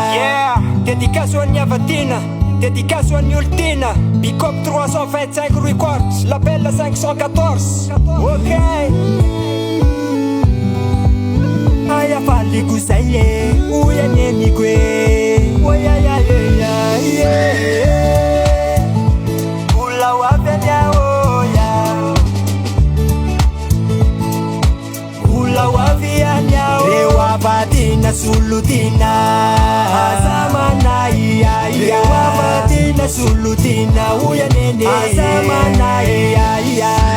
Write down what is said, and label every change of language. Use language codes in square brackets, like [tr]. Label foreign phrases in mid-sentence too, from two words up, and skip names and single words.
[mg] Yeah, dédicace ho an'ny avadina, dédicace ho an'ny olontiana. [en] Big Up [fr] trois cent vingt-cinq Records, label cinq cent quatorze. [en] Ok. [mg] Aya faliko zay e, hoy aneniko e. Oy, ay, ay, ay, ay, ay. Mbola ho avy any ahoy, mbola ho avy any ahoy. Reo avady na solotina, aza manaiaia. Reo avady na solotina, hoy aneny, aza manaiaia.